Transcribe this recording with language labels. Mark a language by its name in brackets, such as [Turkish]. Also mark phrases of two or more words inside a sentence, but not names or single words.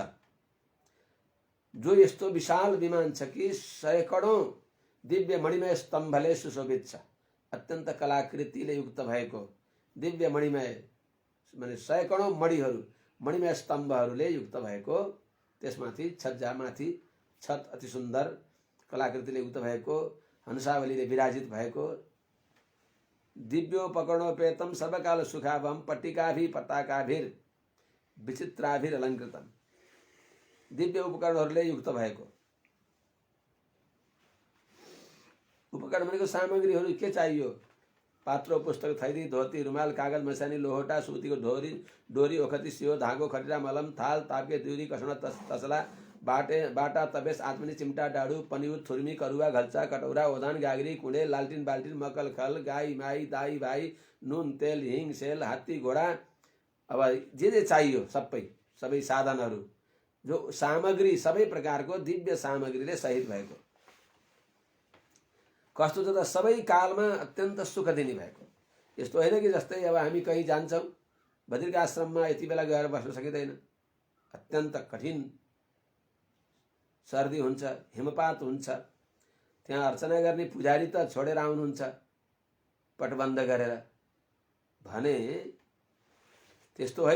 [Nepali] जो यस्तो विशाल विमान छ कि सैकडौं दिव्य मणिमय स्तम्भले सुशोभित छ। अत्यन्त कलाकृतिले युक्त भएको दिव्य मणिमय, माने सैकडौं मणिहरू, मणिमय स्तम्भहरूले युक्त भएको त्यसमाथि छज्जामाथि छत अति सुन्दर कलाकृतिले युक्त भएको, हंसावलीले विराजित भएको, [Sanskrit] दिव्योपकरणोपेतम सर्वकाल सुखावहम पट्टिकाभिः पताकाभिर विचित्राभिर अलङ्कृतम, [Nepali] दिव्य उपकरणहरूले युक्त भएको। उपकरण भनेको सामग्रीहरू के चाहियो? पात्रो, पुस्तक, थैली, धोती, रुमाल, कागज, मसानी, लोहोटा, सुतीको डोरी, ओखती, सियो, धागो, खटिरा, मलम, थाल, ताप्के, दिउरी, कसना, तसला, बाटा, तबेस, आत्मनी, चिमटा, डाडु, पनिउर, थुर्मी, करुवा, घल्चा, कटौरा, ओदान, गागरी, कुँडे, लालटिन, बाल्टिन, मकल, खल, गाई, माई, दाई, भाई, नुन, तेल, हिङ, सेल, हात्ती, घोडा, अब जे चाहियो सबै साधनहरू, जो सामग्री सबै प्रकारको दिव्य सामग्रीले सहित भएको। कस्तो छ त, सबै कालमा अत्यन्त सुख दिने भएको। यस्तो होइन कि जस्तै अब हामी कहीँ जान्छौँ, बद्रिक आश्रममा यति बेला गएर बस्न सकिँदैन, अत्यन्त कठिन सर्दी हुन्छ, हिमपात हुन्छ, त्यहाँ अर्चना गर्ने पुजारी त छोडेर आउनुहुन्छ पटबन्द गरेर भने त्यस्तो होइन।